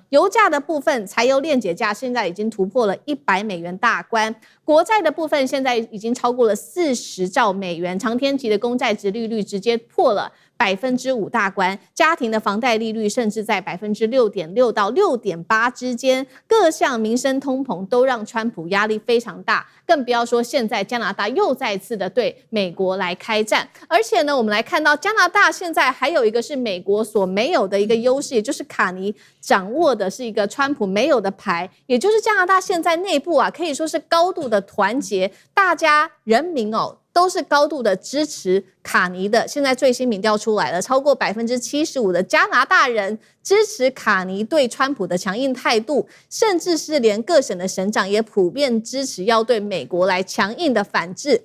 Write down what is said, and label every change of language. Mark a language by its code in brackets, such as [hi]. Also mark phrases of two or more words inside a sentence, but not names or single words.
[zh] 油價的部分，柴油鏈接價現在已經突破了$100大關，國債的部分現在已經超過了40兆美元，長天期的公債殖利率直接破了5%大關，家庭的房貸利率甚至在6.6%到6.8%之間，各項民生通膨都讓川普壓力非常大，更不要說現在加拿大又再次的對美國來開戰。而且呢，我們來看到加拿大現在還有一個是美國所沒有的一個優勢，也就是卡尼掌握的是一個川普沒有的牌，也就是加拿大現在內部可以說是高度的團結，大家人民都是高度的支持卡尼的。現在最新民調出來了，超過75%的加拿大人支持卡尼對川普的強硬態度，甚至是連各省的省長也普遍支持要對美國來強硬的反制。